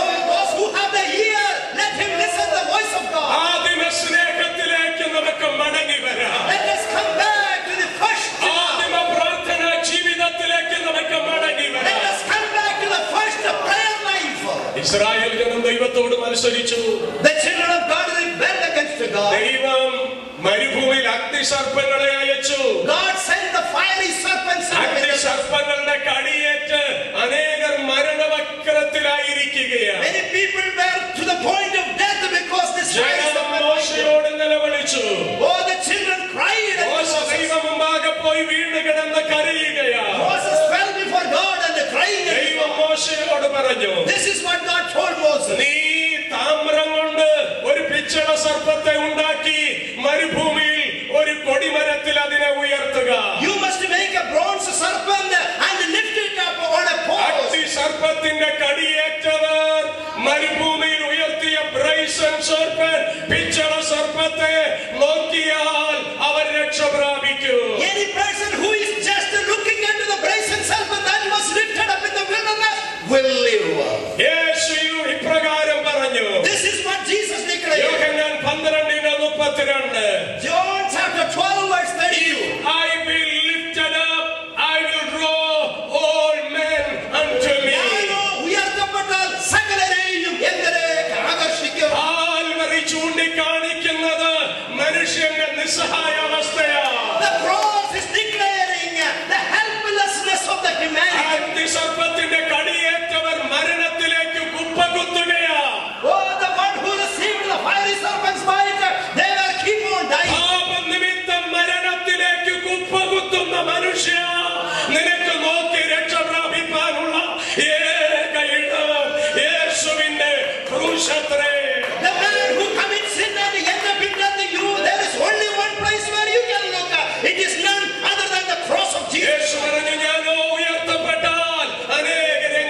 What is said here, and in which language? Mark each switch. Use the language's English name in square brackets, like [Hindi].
[English] Those who have the ear, let him listen the voice of God. [Malayalam] ആദിമ സ്നേഹത്തിലേക്ക് നമുക്ക് മടങ്ങി വരാം. [English] Let us come back to the first. [Malayalam] ആദിമ പ്രാർത്ഥനാ ജീവിതത്തിലേക്ക് നമുക്ക് മടങ്ങി [English] Let [Malayalam] വരാം. [English] us come back to the first prayer life. [Malayalam] Israel ജനം ദൈവത്തോട് മത്സരിച്ചു. [English] The children of God rebelled against God. [Malayalam] ദൈവം മരുഭൂമിയിൽ അഗ്നിസർപ്പങ്ങളെ അയച്ചു. [English] God sent the fiery serpents. [Malayalam] അഗ്നിസർപ്പങ്ങളുടെ കടിയേറ്റ് അനേകർ മരണവക്രത്തിലായിരിക്കുകയാണ്. [English] Many people were to the point of death because this fiery [Malayalam] ജനം [English] serpent. [Malayalam] മോശയോട് നിലവിളിച്ചു. [English] Oh, the children cried. [Malayalam] മോശ ദൈവം മുമ്പാകെ പോയി വീണ് കിടന്ന് കരയുകയാണ്. [English] Moses fell before God and crying. [Malayalam] ദൈവം മോശയോട് പറഞ്ഞു, [English] This is what God told Moses. [Malayalam] നീ താമ്രം കൊണ്ട് ഒരു പിച്ചള സർപ്പത്തെ ഉണ്ടാക്കി മരുഭൂമിയിൽ ഒരു കൊടിമരത്തിൽ അതിനെ ഉയർത്തുക. [English] You must make a bronze serpent and lift it up on a pole. [Malayalam] അഗ്നിസർപ്പത്തിന്റെ കടിയേറ്റവർ മരുഭൂമിയിൽ ഉയർത്തിയ ബ്രൈസൺ സർപ്പൻ പിച്ചള സർപ്പത്തെ നോക്കിയാൽ അവർ രക്ഷ പ്രാപിക്കൂ. [English] Any person who is just looking into the brazen serpent that was lifted up in the wilderness will live. [Malayalam] യേശു ഇപ്രകാരം പറഞ്ഞു. [English] This is what Jesus declared. [Malayalam] Yohannan 12:32. [English] John chapter 12 verse 32. I will lift it up, I will draw all men unto me. [Malayalam] ഞാനോ ഉയർത്തപ്പെട്ടാൽ സകലരെയും എങ്കലേക്ക് ആകർഷിക്കും. Calvary ചൂണ്ടിക്കാണിക്കുന്നത് മനുഷ്യന്റെ നിസ്സഹായ അവസ്ഥയാണ്. [English] The cross is declaring the helplessness of the humanity. [Malayalam] അഗ്നിസർപ്പത്തിന്റെ കടിയേറ്റവർ മരണത്തിലേക്ക് കുപ്പകുത്തുകയാണ്. [English] Oh, the one who received the fiery serpent's bite, they will keep on dying. [Malayalam] പാപനിമിത്തം മരണത്തിലേക്ക് കുപ്പകുത്തുന്ന മനുഷ്യ, നിനക്ക് നോക്കി രക്ഷ പ്രാപിപ്പാനുള്ള ഏക ഇടം യേശുവിന്റെ ക്രൂശത്രേ. [English] The man who commits sin and ends up in death, there is only one place where you can look. It is none other than the cross of Jesus. [Malayalam] യേശു പറഞ്ഞു, ഞാനോ ഉയർത്തപ്പെട്ടാൽ അനേക